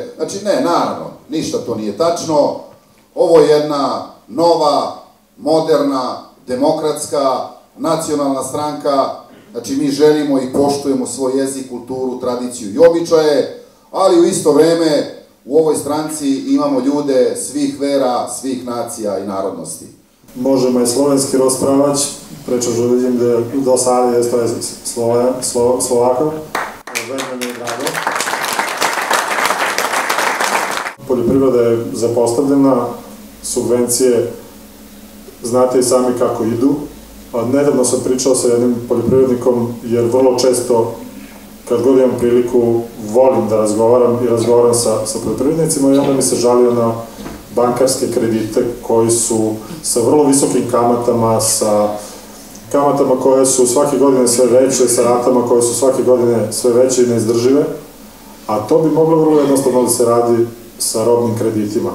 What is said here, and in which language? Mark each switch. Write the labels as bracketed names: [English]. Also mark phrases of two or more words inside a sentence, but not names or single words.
[Serbian] Znači ne, naravno, ništa to nije tačno. Ovo je jedna nova, moderna, demokratska, nacionalna stranka. Znači mi želimo i poštujemo svoj jezik, kulturu, tradiciju i običaje, ali u isto vreme u ovoj stranci imamo ljude svih vera, svih nacija i narodnosti. Možemo i [Slovak] slovenski rozprávať, prečo že vidím, da do sály je Slovákov. Veľmi mi je drago. [Serbian] Poljoprivreda je zapostavljena, subvencije znate i sami kako idu. Nedavno sam pričao sa jednim poljoprivrednikom, jer vrlo često, kad god imam priliku, volim da razgovaram i razgovaram sa poljoprivrednicima i onda mi se žalio na bankarske kredite koji su sa vrlo visokim kamatama, sa kamatama koje su svake godine sve veće, sa ratama koje su svake godine sve veće i neizdržive, a to bi moglo vrlo jednostavno da se radi sa robnim kreditima.